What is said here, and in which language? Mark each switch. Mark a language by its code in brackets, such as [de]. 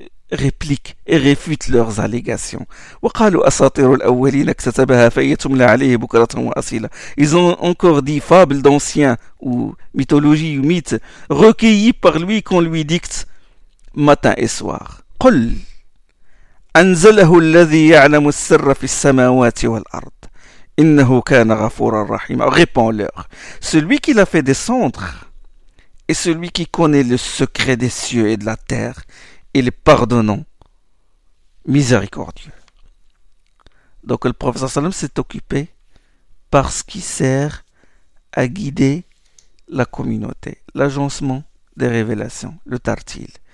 [fr] réplique et réfute leurs allégations. Ils ont encore dit fables d'anciens, ou mythologie, ou mythes, recueillis par lui qu'on lui dicte matin et soir. [ar] أنزله الذي يعلم السر في السماوات والأرض إنه كان غفورا رحيما. [fr] Réponds-leur. Celui qui l'a fait descendre et celui qui connaît le secret des cieux et de la terre, il est pardonnant, miséricordieux. Donc le professeur Salam s'est occupé parce qu'il sert à guider la communauté, l'agencement des révélations, le tartil.